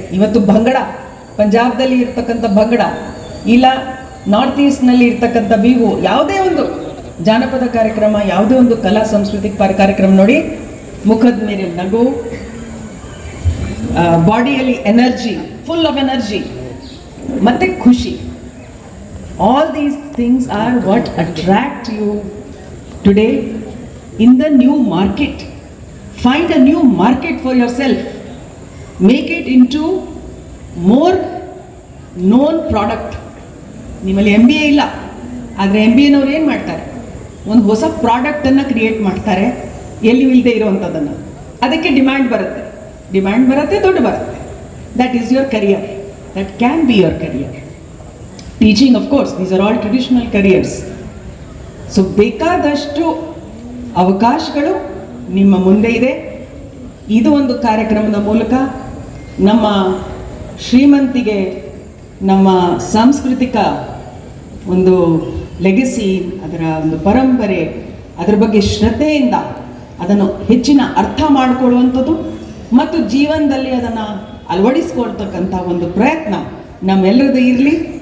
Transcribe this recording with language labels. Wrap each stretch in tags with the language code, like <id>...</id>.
<kn>ಇವತ್ತು ಭಂಗಡ, ಪಂಜಾಬ್ದಲ್ಲಿ ಇರ್ತಕ್ಕಂಥ ಭಂಗಡ, ಇಲ್ಲ ನಾರ್ತ್ ಈಸ್ಟ್ನಲ್ಲಿ ಇರ್ತಕ್ಕಂಥ ಬಿಹು, ಯಾವುದೇ ಒಂದು ಜಾನಪದ ಕಾರ್ಯಕ್ರಮ, ಯಾವುದೇ ಒಂದು ಕಲಾ ಸಾಂಸ್ಕೃತಿಕ ಕಾರ್ಯಕ್ರಮ ನೋಡಿ, ಮುಖದ ಮೇಲೆ ನಗು, ಬಾಡಿಯಲ್ಲಿ ಎನರ್ಜಿ,</kn> <en>full of energy,</en> <kn>ಮತ್ತೆ ಖುಷಿ.</kn> <en>All these things are what attract you today in the new market. Find a new market for yourself. Make it into more known product.</en> <kn>ನಿಮ್ಮಲ್ಲಿ MBA ಇಲ್ಲ, ಆದರೆ MBAನವ್ರು ಏನು ಮಾಡ್ತಾರೆ? ಒಂದು ಹೊಸ ಪ್ರಾಡಕ್ಟನ್ನು ಕ್ರಿಯೇಟ್ ಮಾಡ್ತಾರೆ, ಎಲ್ಲಿ ಇಲ್ಲದೆ ಇರುವಂಥದ್ದನ್ನು. ಅದಕ್ಕೆ ಡಿಮ್ಯಾಂಡ್ ಬರುತ್ತೆ, ದುಡ್ಡು ಬರುತ್ತೆ.</kn> <en>That is your career. That can be your career. Teaching, of course, these are all traditional careers.</en> <kn>So ಬೇಕಾದಷ್ಟು ಅವಕಾಶಗಳು ನಿಮ್ಮ ಮುಂದೆ ಇದೆ. ಇದು ಒಂದು ಕಾರ್ಯಕ್ರಮದ ಮೂಲಕ ನಮ್ಮ ಶ್ರೀಮಂತಿಗೆ, ನಮ್ಮ ಸಾಂಸ್ಕೃತಿಕ ಒಂದು ಲೆಗಸಿ, ಅದರ ಒಂದು ಪರಂಪರೆ, ಅದರ ಬಗ್ಗೆ ಶ್ರದ್ಧೆಯಿಂದ ಅದನ್ನು ಹೆಚ್ಚಿನ ಅರ್ಥ ಮಾಡಿಕೊಳ್ಳುವಂಥದ್ದು ಮತ್ತು ಜೀವನದಲ್ಲಿ ಅದನ್ನು ಅಳವಡಿಸ್ಕೊಳ್ತಕ್ಕಂಥ ಒಂದು ಪ್ರಯತ್ನ ನಮ್ಮೆಲ್ಲರದ್ದು ಇರಲಿ.</kn>